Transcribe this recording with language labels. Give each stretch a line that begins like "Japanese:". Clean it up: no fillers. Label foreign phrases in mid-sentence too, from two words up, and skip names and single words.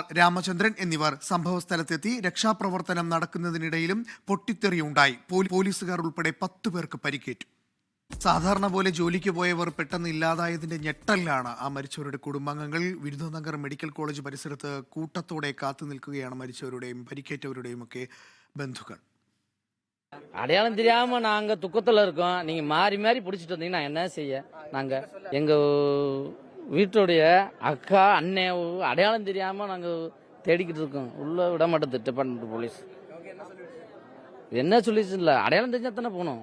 Malayalam: രാമചന്ദ്രൻ എന്നിവർ സംഭവസ്ഥലത്തെത്തി. രക്ഷാപ്രവർത്തനം നടക്കുന്നതിനിടയിലും പൊട്ടിത്തെറിയുണ്ടായി. പോലീസുകാർ ഉൾപ്പെടെ 10 പേർക്ക് പരിക്കേറ്റു. സാധാരണ പോലെ ജോലിക്ക് പോയവർ പെട്ടെന്ന് ഇല്ലാതായതിന്റെ ഞെട്ടലിലാണ് ആ മരിച്ചവരുടെ കുടുംബാംഗങ്ങൾ. വിരുദനഗർ മെഡിക്കൽ കോളേജ് പരിസരത്ത് കൂട്ടത്തോടെ കാത്തു നിൽക്കുകയാണ് മരിച്ചവരുടെയും പരിക്കേറ്റവരുടെയും ഒക്കെ ബന്ധുക്കൾ.
Tamil: அடையாளம் தெரியாம நாங்க துக்கத்துல இருக்கோம். நீங்க மாறி மாறி பிடிச்சிட்டு வந்தீங்கன்னா என்ன செய்ய? நாங்க எங்க வீட்டுடைய அக்கா அண்ணன் அடையாளம் தெரியாம நாங்க தேடிக்கிட்டு இருக்கோம். உள்ள விட மாட்டேது டிபார்ட்மெண்ட் போலீஸ். என்ன சொல்லிச்சு இல்ல, அடையாளம் தெரிஞ்சா தானே போகணும்.